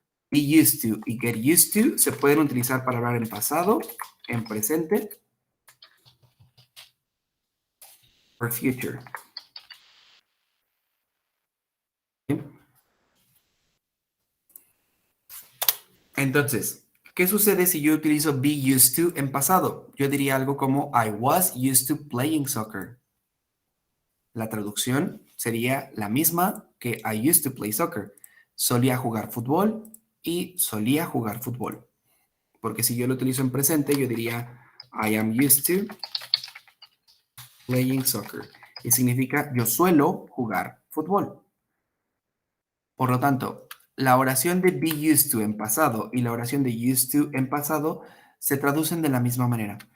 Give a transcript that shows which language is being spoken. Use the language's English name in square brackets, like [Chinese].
[Spanish] Be used to y get used to se pueden utilizar para hablar en pasado, en presente, [English] or future. [Spanish] Entonces, ¿qué sucede si yo utilizo be used to en pasado? Yo diría algo como [English] I was used to playing soccer. [Spanish] La traducción sería la misma que [English] I used to play soccer. [Spanish] Solía jugar fútbol y solía jugar fútbol. Porque si yo lo utilizo en presente, yo diría [English] I am used to playing soccer. [Spanish] Y significa yo suelo jugar fútbol. Por lo tanto, la oración de be used to en pasado y la oración de used to en pasado se traducen de la misma manera.